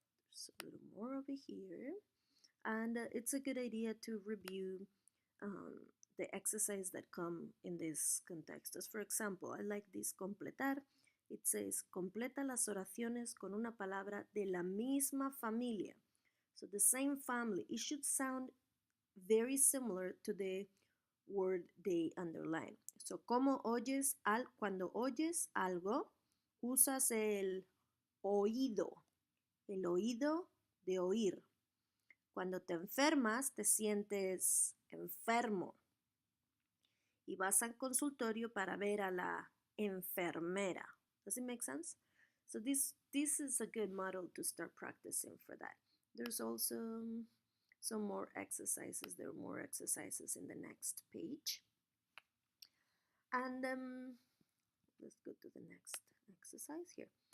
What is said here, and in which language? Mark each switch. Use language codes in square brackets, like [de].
[en] There's a little more over here, and it's a good idea to review the exercise that come in these contextos. For example, I like this completar. It says, [es] completa las oraciones con una palabra de la misma familia. [en] So the same family. It should sound very similar to the word they underline. [es] So, ¿cómo oyes cuando oyes algo? Usas el oído de oír. Cuando te enfermas, te sientes enfermo. Y vas al consultorio para ver a la enfermera. [en] Does it make sense? So this is a good model to start practicing for that. There's also some more exercises. There are more exercises in the next page. And let's go to the next exercise here.